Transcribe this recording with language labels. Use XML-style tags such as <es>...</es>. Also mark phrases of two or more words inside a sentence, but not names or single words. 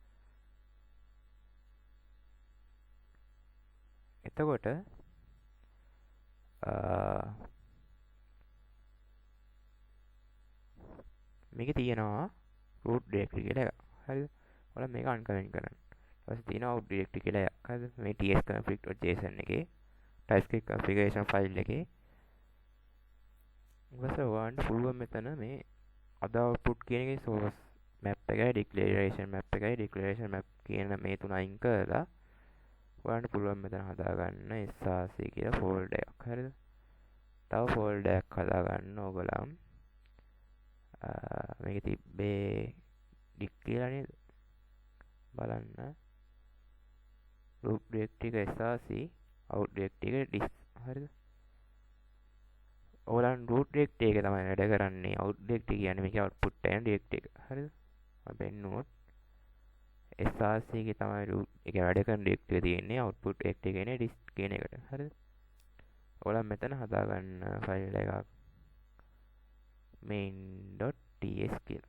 <si>එතකොට මේකේ තියෙනවා</si> <en>root directory</en> <si>කියලා එකක්. හරිද? ඔයාලා මේක uncomment කරන්න. ඊට පස්සේ තියෙනවා</si> <en>out directory</en> <si>කියලා එකක්. හරිද? මේ tsconfig.json එකේ</si> <en>TypeScript configuration file</en> <si>එකේ ඊපස්සේ ඔයාලට පුළුවන් මෙතන මේ අද output කියන එකේ</si> <en>source map</en> <si>එකයි</si> <en>declaration map</en> <si>එකයි</si> <en>declaration map</en> <si>කියන මේ තුන අයින් කරලා ඔයාලට පුළුවන් මෙතන හදාගන්න src කියලා folder එකක්. හරිද? තව folder එකක් හදාගන්න ඕගොල්ලන් මේක තිබ්බේ dict කියලා නේද? බලන්න</si> <en>root directory</en> <si>එක src</si> <en>out directory</en> <si>එක disk. හරිද? ඕගොල්ලන්</si> <en>root directory</en> <si>එක තමයි වැඩ කරන්නේ.</si> <en>out directory</en> <si>කියන්නේ මේකේ output එකන directory එක. හරිද? මම පෙන්නුවොත් src එකේ තමයි root එක වැඩ කරන directory එක තියෙන්නේ.</si> <en>output directory</en> <si>එක ඉන්නේ disk කියන එකට. හරිද? ඔයාලා මෙතන හදාගන්න ෆයිල් එකක් main.ts කියලා.</si>